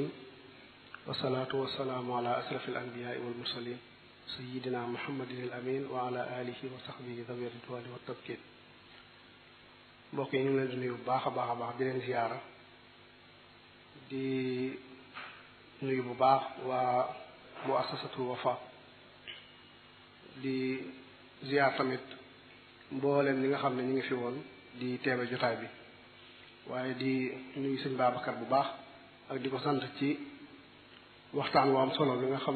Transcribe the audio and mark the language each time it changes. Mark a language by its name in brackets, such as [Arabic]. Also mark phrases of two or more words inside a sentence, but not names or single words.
[Arabic] والصلاة والسلام على أشرف الأنبياء والمرسلين سيدنا محمد الأمين وعلى آله وصحبه ذوي الرضوان والتمكين [Wolof] mbokk yi ñu ngi leen di nuyu bu baax a baax a baax di leen ziyaara di nuyu bu baax waa muassasatul Wafa di ziyaar tamit mboolem ñi nga xam ne ñu ngi fi woon di teewe jotaay bi waaye di nuyu sëñ Babacar bu baax ak di ko sant ci waxtaan wu am solo bi nga xam